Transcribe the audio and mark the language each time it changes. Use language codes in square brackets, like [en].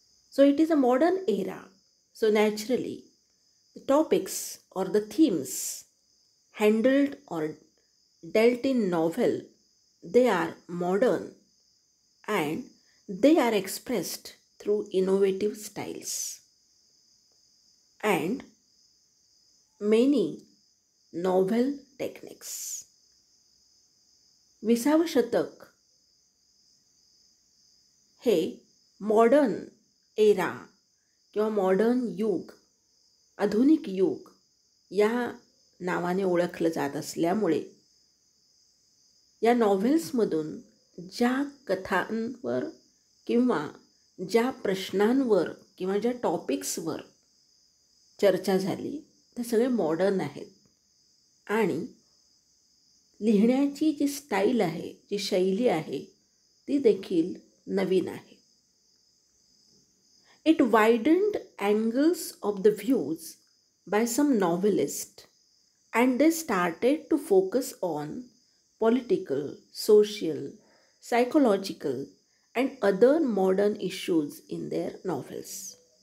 [en] So it is a modern era. So naturally, the topics or the themes handled or dealt in novel, they are modern and they are expressed through innovative styles. And many novel techniques. [mr] 20वे शतक हे modern era किंवा modern युग, आधुनिक युग या नावाने ओळखलं जात असल्यामुळे या नॉव्हेल्समधून ज्या कथांवर किंवा ज्या प्रश्नांवर किंवा ज्या टॉपिक्सवर चर्चा झाली ते सगळे मॉडर्न आहेत आणि लिहिण्याची जी स्टाईल आहे, जी शैली आहे, ती देखील नवीन आहे. [en] It widened angles of the views by some novelists and they started to focus on political, social, psychological and other modern issues in their novels.